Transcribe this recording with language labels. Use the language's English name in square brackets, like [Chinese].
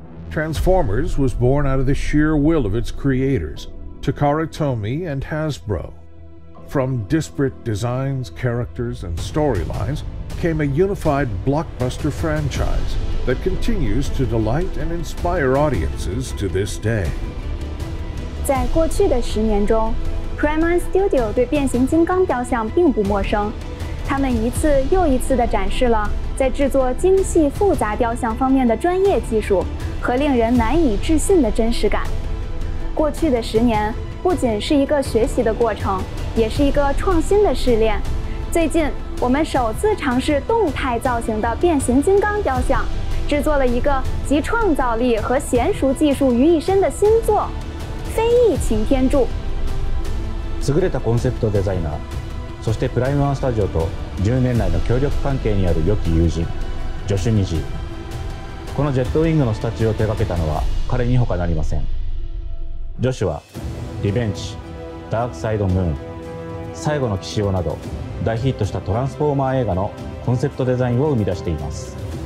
[English] Transformers was born out of the sheer will of its creators, Takara Tomy and Hasbro. From disparate designs, characters, and storylines came a unified blockbuster franchise that continues to delight and inspire audiences to this day. [Chinese] 在过去的10年中 ，Prime Studio 对变形金刚雕像并不陌生，他们一次又一次地展示了在制作精细复杂雕像方面的专业技术和令人难以置信的真实感。过去的10年不仅是一个学习的过程，也是一个创新的试炼。最近，我们首次尝试动态造型的变形金刚雕像，制作了一个集创造力和娴熟技术于一身的新作。非裔擎天柱。 [Japanese] 優れたコンセプトデザイナー、そしてプライムワンスタジオと10年来の協力関係にある良き友人、ジョシュ・ニジー。このジェットウィングのスタチューを手掛けたのは彼に他なりません。ジョシュはリベンジ、ダークサイドムーン、最後の騎士王など大ヒットしたトランスフォーマー映画のコンセプトデザインを生み出しています。